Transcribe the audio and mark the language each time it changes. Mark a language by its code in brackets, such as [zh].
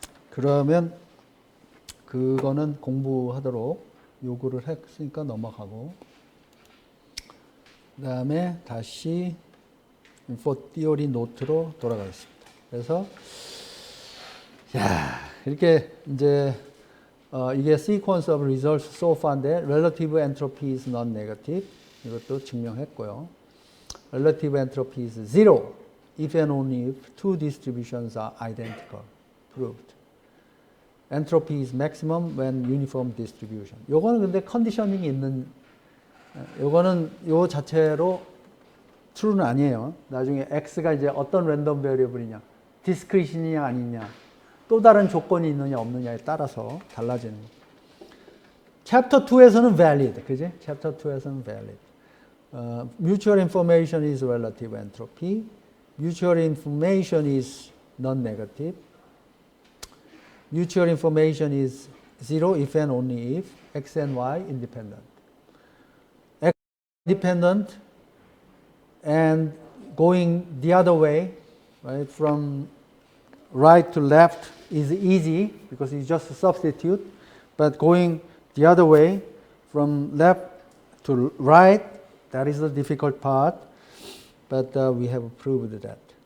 [ko] 그러면 그거는 공부하도록 요구를 했으니까 넘어가고, 그 다음에 다시 인포 티오리 노트로 돌아가겠습니다. 그래서 이렇게 이제 이게 [en] sequence of results so far인데 relative entropy is non-negative [ko] 이것도 증명했고요. [en] relative entropy is zero if and only if two distributions are identical. proved. entropy is maximum when uniform distribution. [ko] 요거는 근데 컨디셔닝이 있는, 요거는 요 자체로 true는 아니에요. 나중에 x가 이제 어떤 랜덤 베리어블이냐, 디스크리시냐 아니냐, 또 다른 조건이 있느냐 없느냐에 따라서 달라지는. 챕터 2에서는 valid, 그지? 챕터 2에서는 valid. [en] Mutual information is relative entropy. Mutual information is non-negative. Mutual information is zero if and only if x and y independent. X independent and going the other way, right, from right to left is easy because you just substitute, but going the other way from left to right, that is the difficult part, but we have proved that.